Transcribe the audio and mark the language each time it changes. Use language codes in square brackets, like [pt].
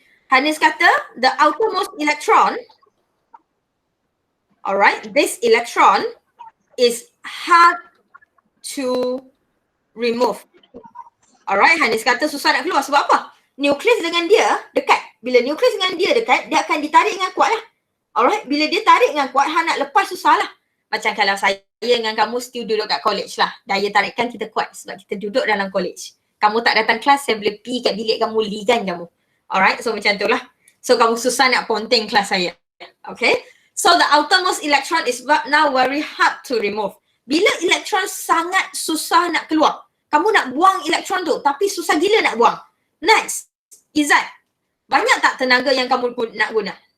[ms] Hanis kata [en] the outermost electron, alright, this electron is hard to remove. [ms] Alright, Hanis kata susah nak keluar sebab apa? Nukleus dengan dia dekat. Bila nukleus dengan dia dekat, dia akan ditarik dengan kuat lah. Alright, bila dia tarik dengan kuat, Han nak lepas susah lah. Macam kalau saya dengan kamu still duduk kat college lah. Daya tarikan kita kuat sebab kita duduk dalam college. Kamu tak datang kelas, saya boleh pergi kat bilik kamu, ligan kamu. Alright, so macam tu lah. So kamu susah nak ponteng kelas saya. Okay. [en] So the outermost electron is now very hard to remove. [ms] Bila elektron sangat susah nak keluar, kamu nak buang elektron tu tapi susah gila nak buang. Next, Izzat, banyak tak tenaga yang kamu nak guna?